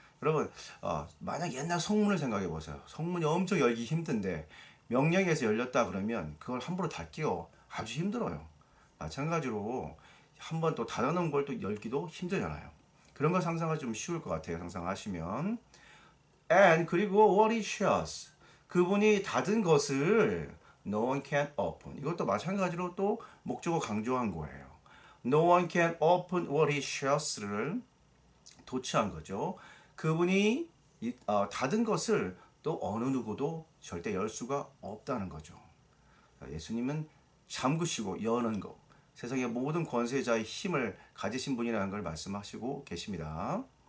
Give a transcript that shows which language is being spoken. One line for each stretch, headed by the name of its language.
Korean: 여러분 만약 옛날 성문을 생각해 보세요. 성문이 엄청 열기 힘든데 명령에서 열렸다 그러면 그걸 함부로 닫기가 아주 힘들어요. 마찬가지로 한번 또 닫아놓은 걸 또 열기도 힘들잖아요. 그런 거 상상하기 좀 쉬울 것 같아요. 상상하시면.
English: And
Korean: 그리고
English: what he shuts.
Korean: 그분이 닫은 것을
English: no one can open.
Korean: 이것도 마찬가지로 또 목적어 강조한 거예요.
English: No one can open what he shuts를
Korean: 도치한 거죠. 그분이 닫은 것을 또 어느 누구도 절대 열 수가 없다는 거죠. 예수님은 잠그시고 여는 것. 세상의 모든 권세자의 힘을 가지신 분이라는 걸 말씀하시고 계십니다.